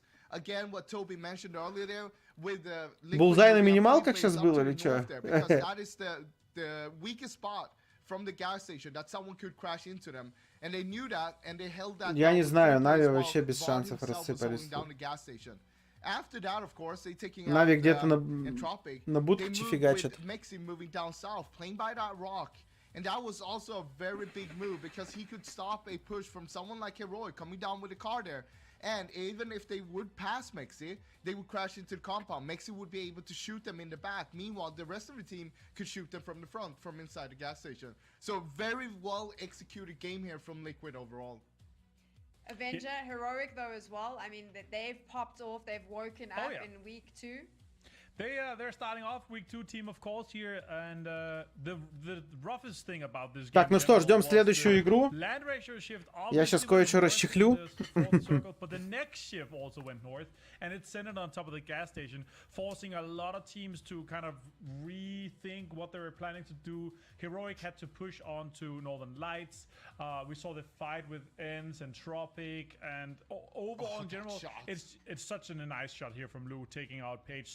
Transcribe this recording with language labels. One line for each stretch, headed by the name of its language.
English: Again, what Toby mentioned earlier there, with the
Russian: Булзай на минималках сейчас был или что?
English: That is the weakest spot from the gas station that someone could crash into them, and they knew that, and they held that.
Russian: Я не знаю, Нави вообще без шансов рассыпались.
English: After that, of course, they taking
Russian: Нави где-то
English: Entropic.
Russian: на будке фигачат.
English: Mexi moving down south, playing by that rock. And that was also a very big move, because he could stop a push from someone like Heroic coming down with a car there. And even if they would pass Mexi, they would crash into the compound. Mexi would be able to shoot them in the back. Meanwhile, the rest of the team could shoot them from the front, from inside the gas station. So very well executed game here from Liquid overall. Avenger, Heroic though as well. I mean, they've popped off, they've woken up in week 2. They're starting off week 2 team, of course, here, and the roughest thing about this game.
Russian: Так, ну что, ждем следующую игру.
English: Land ratio shift.
Russian: Я сейчас кое-что расчехлю.
English: But the next shift also went north, and it's centered on top of the gas station, forcing a lot of teams to kind of rethink what they were planning to do. Heroic had to push on to Northern Lights. We saw the fight with Ends and Tropic, and overall in general, it's such a nice shot here from Lou, taking out Page.